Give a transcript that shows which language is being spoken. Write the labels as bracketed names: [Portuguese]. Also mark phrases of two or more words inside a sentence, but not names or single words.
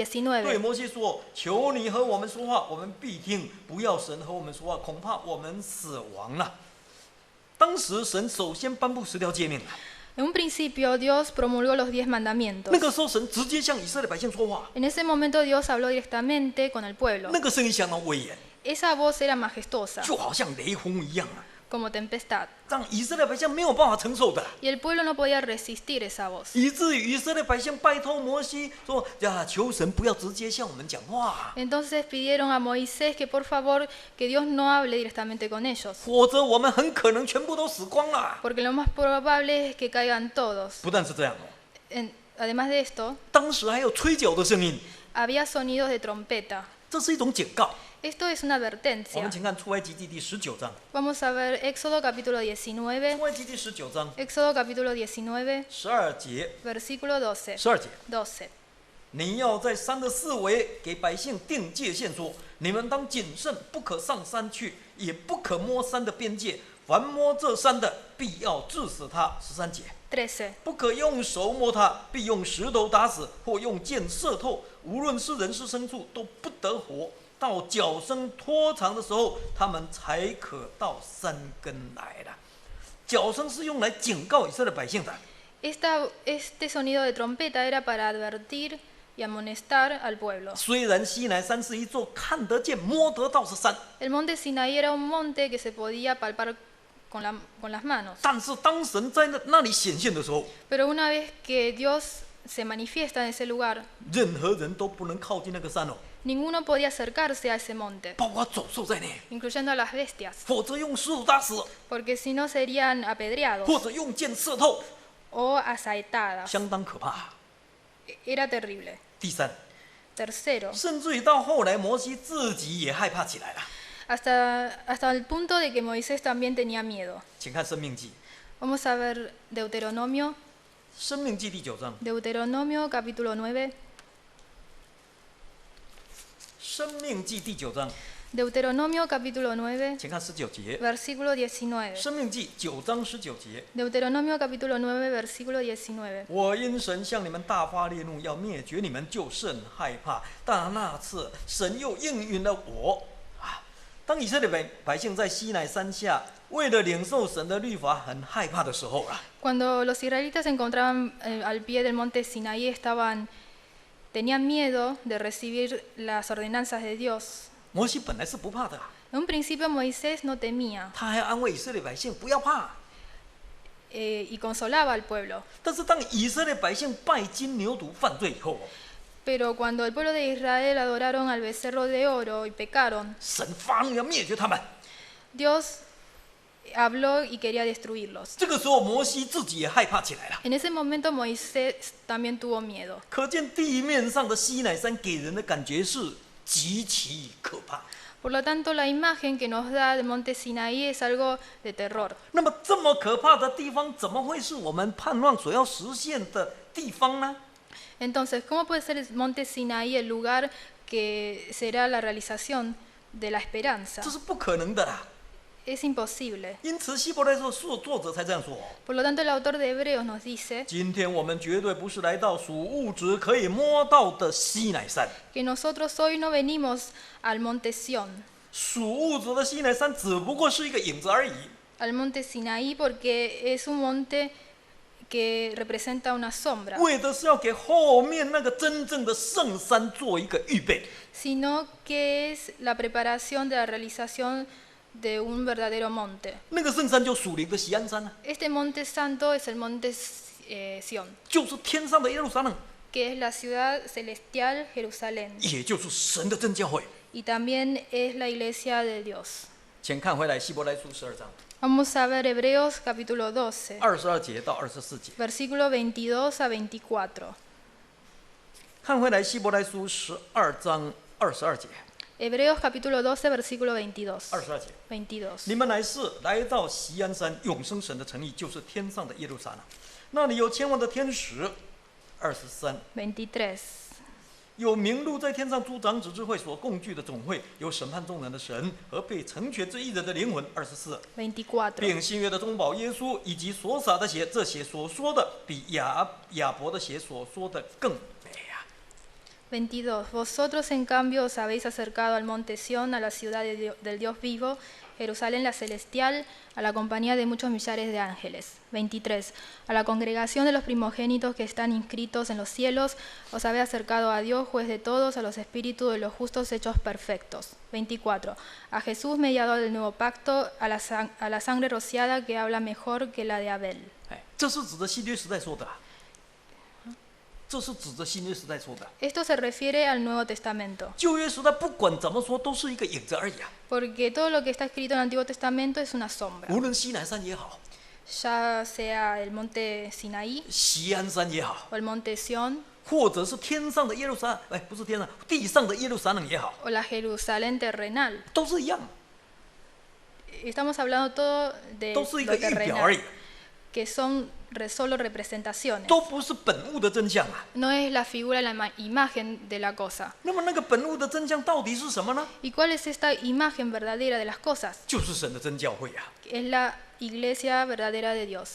[Chinese] 19. 摩西说：“求你和我们说话，我们必听；不要神和我们说话，恐怕我们死亡了。” 当时神首先颁布10条诫命了， [Spanish] En un principio Dios promulgó los 10 mandamientos. [Chinese] 那个时候神直接向以色列百姓说话， [Spanish] En ese momento Dios habló directamente con el pueblo. [Chinese] 那个声音相当威严， [Spanish] Esa voz era majestuosa, [Chinese] 就好像雷轰一样啊， [Spanish] como tempestad. [Chinese] 让以色列百姓没有办法承受的。 [Spanish] Y el pueblo no podía resistir esa voz. [Chinese] 以至于以色列百姓拜托摩西说：“呀，求神不要直接向我们讲话， [Spanish] Entonces pidieron a Moisés que por favor que Dios no hable directamente con ellos, [Chinese] 否则我们很可能全部都死光了。 [Spanish] porque lo más probable es que caigan todos. ” [Chinese] 不但是这样哦， [Spanish] Además de esto, [Chinese] 当时还有吹角的声音， [Spanish] había sonidos de trompeta. [Chinese] 这是一种警告。 [Spanish] Esto es una [Chinese] 我们 [Spanish] advertencia. [Chinese] 请看出埃及记第19章， [Spanish] Vamos a ver Éxodo capítulo 19. [Chinese] 出埃及记19章 [Spanish] Éxodo capítulo 19, [Chinese] 12 节 [Spanish] versículo 12. [Chinese] ，12节， [Spanish] 12. [Chinese] 你要在山的四围给百姓定界限，说：你们当谨慎，不可上山去，也不可摸山的边界， 凡摸这山的，必要治死他。13节， [Spanish] 13. [Chinese] 不可用手摸他，必用石头打死，或用箭射透。无论是人是牲畜，都不得活。到脚声拖长的时候，他们才可到山根来了。脚声是用来警告以色列百姓的。 [Spanish] Este sonido de trompeta era para advertir y amonestar al pueblo. [Chinese] 虽然西乃山是一座看得见、摸得到的山， [Spanish] El monte Sinaí era un monte que se podía palpar con las manos. [Chinese] 但是当神在那里显现的时候， [Spanish] Pero una vez que Dios se manifiesta en ese lugar, [Chinese] 任何人都不能靠近那个山哦， [Spanish] ninguno podía acercarse a ese monte, [Chinese] 包括走兽在内， [Spanish] incluyendo a las bestias, [Chinese] 否则用石头打死， [Spanish] porque si no serían apedreados [Chinese] 或者用箭射透， [Spanish] o asaetadas. [Chinese] 相当可怕。 [Spanish] Era terrible. [Chinese] 第三， [Spanish] Tercero, [Chinese] 甚至于到后来，摩西自己也害怕起来了。 [Spanish] hasta el punto de que Moisés también tenía miedo. [Chinese] 请看《生命记》， [Spanish] Vamos a ver Deuteronomio, 《 [Chinese] 生命记》第9章，《 [Spanish] Deuteronomio capítulo 9, [Chinese] 生命记》第9章， [Spanish] Deuteronomio capítulo 9, [Chinese] 请看19节，《 [Spanish] versículo 19. [Chinese] 生命记》9章19节。 [Spanish] Deuteronomio capítulo 9, versículo 19. [Chinese] 我因神向你们大发烈怒，要灭绝你们，就甚害怕。但那次神又应允了我。当以色列百姓在西乃山下，为了领受神的律法，很害怕的时候啊， [Spanish] Cuando los israelitas se encontraban al pie del monte Sinaí, tenían miedo de recibir las ordenanzas de Dios. [Chinese] 摩西本来是不怕的， [Spanish] En un principio Moisés no temía [Chinese] 他还安慰以色列百姓不要怕。 [Spanish] y consolaba al pueblo. [Chinese] 但是当以色列百姓拜金牛犊犯罪以后， [Spanish] Pero cuando el pueblo de Israel adoraron al becerro de oro y pecaron, [Chinese] 神发怒要灭绝他们。 [Spanish] Dios habló y quería destruirlos. [Chinese] 这个时候，摩西自己也害怕起来了。 [Spanish] En ese momento Moisés también tuvo miedo. [Chinese] 可见地面上的西乃山给人的感觉是极其可怕。 [Spanish] Por lo tanto, la imagen que nos da del monte Sinaí es algo de terror. [Chinese] 那么这么可怕的地方，怎么会是我们盼望所要实现的地方呢？ [Spanish] Entonces, ¿cómo puede ser el monte Sinaí el lugar que será la realización de la esperanza? [Chinese] 这是不可能的啦。 [Spanish] Es imposible. [Chinese] 因此，希伯来书作者才这样说。 [Spanish] Por lo tanto, el autor de Hebreos nos dice [Chinese] 今天我们绝对不是来到属物质可以摸到的西乃山， [Spanish] que nosotros hoy no venimos al monte Sión, [Chinese] 属物质的西乃山只不过是一个影子而已。 [Spanish] al monte Sinaí, porque es un monte que representa una sombra, [Chinese] 为的是要给后面那个真正的圣山做一个预备。 [Spanish] sino que es la preparación de la realización de un verdadero monte. [Chinese] 那个圣山就属灵的锡安山啊， [Spanish] Este monte santo es el monte Sión, [Chinese] 就是天上的耶路撒冷， [Spanish] que es la ciudad celestial Jerusalén, [Chinese] 也就是神的真教会。 [Spanish] y también es la iglesia de Dios. [Chinese] 请看回来希伯来书12章 [Spanish] Vamos a ver Hebreos capítulo 12, [Chinese] 22 节到24节。 [Spanish] versículo 22 a 24. [Chinese] 看回来希伯来书12章22节。 [Spanish] Hebreos capítulo 12, versículo 22. [Chinese] 22节， [Spanish] 22. [Chinese] 你们乃是来到锡安山永生神的城邑，就是天上的耶路撒冷，那里有千万的天使。23， [Spanish] 23. [Chinese] 有名录在天上诸长子之会所共聚的总会，有审判众人的神和被成全之一人的灵魂。24， [Spanish] 24. [Chinese] 并新约的中保耶稣以及所洒的血，这血所说的比亚伯的血所说的更美啊！ [Spanish] 22. Vosotros en cambio os habéis acercado al monte Sión, a la ciudad del Dios vivo, Jerusalén la celestial, a la compañía de muchos millares de ángeles. 23. A la congregación de los primogénitos que están inscritos en los cielos, os habéis acercado a Dios, juez de todos, a los espíritus de los justos hechos perfectos. 24. A Jesús, mediador del nuevo pacto, a la sangre rociada que habla mejor que la de Abel. [Chinese] 这是指着新约时代说的啊，这是指着新约时代说的。 [Spanish] Esto se refiere al Nuevo Testamento, [Chinese] 旧约时代不管怎么说，都是一个影子而已啊。 [Spanish] porque todo lo que está escrito en el Antiguo Testamento es una sombra. [Chinese] 无论西南山也好， [Spanish] Ya sea el monte Sinaí [Chinese] 锡安山也好， [Spanish] o el monte Sión [Chinese] 或者是天上的耶路撒，不是天上，地上的耶路撒冷也好， [Spanish] o la Jerusalén terrenal. [Chinese] 都是一样， [Spanish] Estamos hablando todo de [Chinese] 都是一 [Spanish] lo [Chinese] 个预表而 [Spanish] terrenal, [Chinese] 已。 [Spanish] que son solo representaciones. [Chinese] 都不是本物的真相啊。 [Spanish] No es la figura, la imagen de la cosa. [Chinese] 那么那个本物的真相到底是什么呢？ [Spanish] ¿Y cuál es esta imagen verdadera de las cosas? [Chinese] 就是神的真教会啊。 [Spanish] Es la iglesia verdadera de Dios.